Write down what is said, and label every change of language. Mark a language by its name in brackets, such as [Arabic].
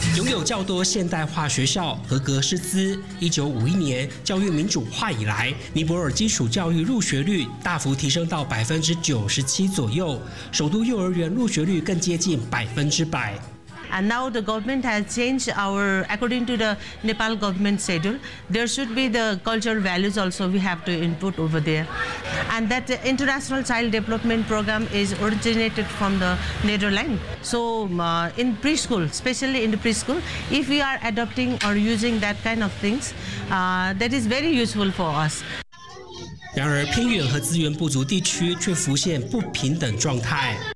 [Chinese] 有较多现代化学校合格师资。1951年教育民主化以来，尼泊尔基础教育入学率大幅提升到97%左右，首都幼儿园入学率更接近100%。 [English] And now the government has changed our, according to the Nepal government schedule, there should be the cultural values also we have to input over there. And that the international child development program is originated from the Netherlands. So in preschool, especially in the preschool, if we are adopting or using that kind of things, that is very useful for us. [Chinese] 然而偏远和资源不足地区却浮现不平等状态。